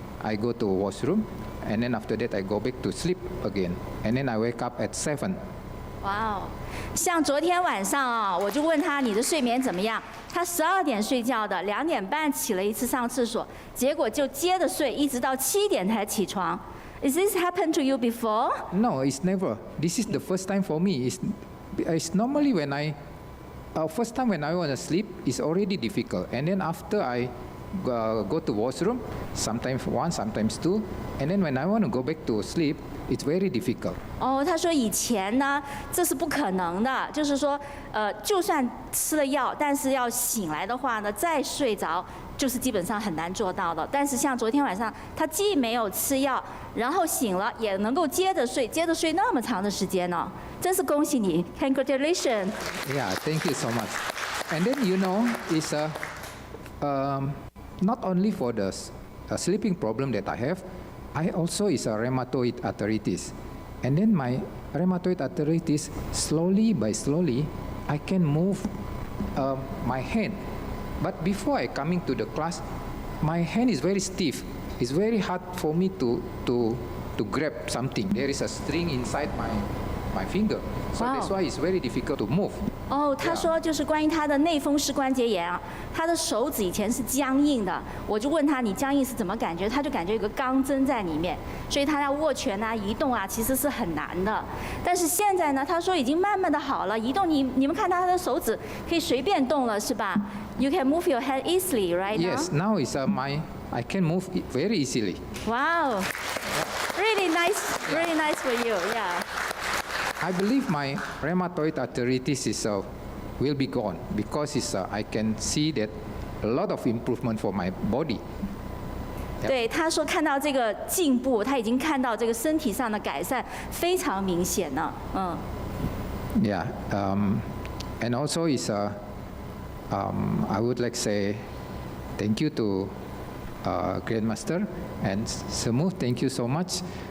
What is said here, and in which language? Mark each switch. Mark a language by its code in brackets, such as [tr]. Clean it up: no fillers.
[en] I go to washroom, and then after that I go back to sleep again, and then I wake up at 7. [zh] 哇哦，像昨天晚上啊，我就问他你的睡眠怎么样？他12点睡觉的，2点半起了一次上厕所，结果就接着睡，一直到7点才起床。 [en] Is this happened to you before? No, it's never. This is the first time for me. It's normally when first time when I want to sleep, it's already difficult, and then after I go to washroom, sometimes 1, sometimes 2, and then when I want to go back to sleep, it's very difficult. [zh] 他说以前呢，这是不可能的，就是说，就算吃了药，但是要醒来的话呢，再睡着，就是基本上很难做到的。但是像昨天晚上，他既没有吃药，然后醒了，也能够接着睡那么长的时间呢，真是恭喜你 ，Congratulations！ [en] Yeah, thank you so much. And then it's not only for the sleeping problem that I have, I also is a rheumatoid arthritis. And then my rheumatoid arthritis, slowly by slowly, I can move my hand. But before I coming to the class, my hand is very stiff. It's very hard for me to grab something. There is a string inside my finger. So Wow. that's why it's very difficult to move. [zh] 哦，他说就是关于他的内风湿关节炎啊，他的手指以前是僵硬的，我就问他你僵硬是怎么感觉，他就感觉有个钢针在里面，所以他要握拳啊、移动啊，其实是很难的。但是现在呢，他说已经慢慢的好了，移动你们看他的手指可以随便动了，是吧？ [en] You can move your head easily, right now? Yes, now is I can move it very easily. Wow, really nice for you, yeah. I believe my rheumatoid arthritis will be gone because I can see that a lot of improvement for my body. [zh] 对，他说看到这个进步，他已经看到这个身体上的改善非常明显了，嗯。 [en] Yeah, and also I would like say thank you to Grandmaster and Semu. Thank you so much.